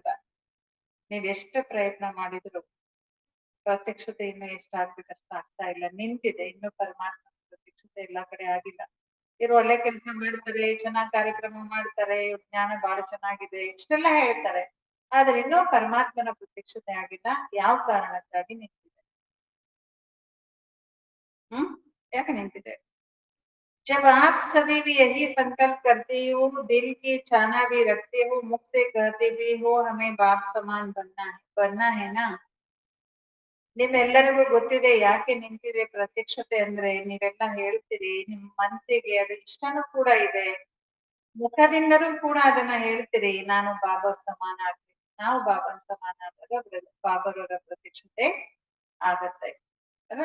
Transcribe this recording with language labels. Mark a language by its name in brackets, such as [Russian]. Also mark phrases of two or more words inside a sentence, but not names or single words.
[Kannada] ನೀವ್ ಎಷ್ಟು ಪ್ರಯತ್ನ ಮಾಡಿದ್ರು ಪ್ರತ್ಯಕ್ಷತೆ ಇನ್ನು ಎಷ್ಟಾಗ್ಬೇಕಷ್ಟ ಆಗ್ತಾ ಇಲ್ಲ, ನಿಂತಿದೆ ಇನ್ನು ಪರಮಾತ್ಮ ಪ್ರತ್ಯಕ್ಷತೆ ಎಲ್ಲಾ ಕಡೆ ಆಗಿಲ್ಲ. ಇವ್ರು ಒಳ್ಳೆ ಕೆಲಸ ಮಾಡ್ತಾರೆ, ಚೆನ್ನಾಗ್ ಕಾರ್ಯಕ್ರಮ ಮಾಡ್ತಾರೆ, ಜ್ಞಾನ ಬಹಳ ಚೆನ್ನಾಗಿದೆ, ಇಷ್ಟೆಲ್ಲ ಹೇಳ್ತಾರೆ. ಆದ್ರೆ ಇನ್ನೂ ಪರಮಾತ್ಮನ ಪ್ರತ್ಯಕ್ಷತೆ ಆಗಿಲ್ಲ. ಯಾವ ಕಾರಣಕ್ಕಾಗಿ ನಿಂತಿದೆ? ಹ್ಮ್ ಯಾಕೆ ನಿಂತಿದೆ? [Hindi] जब आप सभी भी यही संकल्प करते हो, दिल की चाहना भी रखते हो, मुख से कहते भी हो हमें बाप समान बनना है ना. [Kannada] ನಿಮ್ಮೆಲ್ಲರಿಗೂ ಗೊತ್ತಿದೆ ಯಾಕೆ ನಿಂತಿದೆ ಪ್ರತ್ಯಕ್ಷತೆ ಅಂದ್ರೆ. ನೀವೆಲ್ಲ ಹೇಳ್ತೀರಿ, ನಿಮ್ ಮನಸ್ಸಿಗೆ ಅದು ಇಷ್ಟನೂ ಕೂಡ ಇದೆ, ಮುಖದಿಂದಲೂ ಕೂಡ ಅದನ್ನ ಹೇಳ್ತೀರಿ, ನಾನು ಬಾಬಾ ಸಮಾನ ಆಗ್ತೀನಿ. ನಾವು ಬಾಬಾನ ಸಮಾನ ಆದಾಗ ಬಾಬಾರವರ ಪ್ರತ್ಯಕ್ಷತೆ ಆಗತ್ತೆ ಅಲ್ಲ.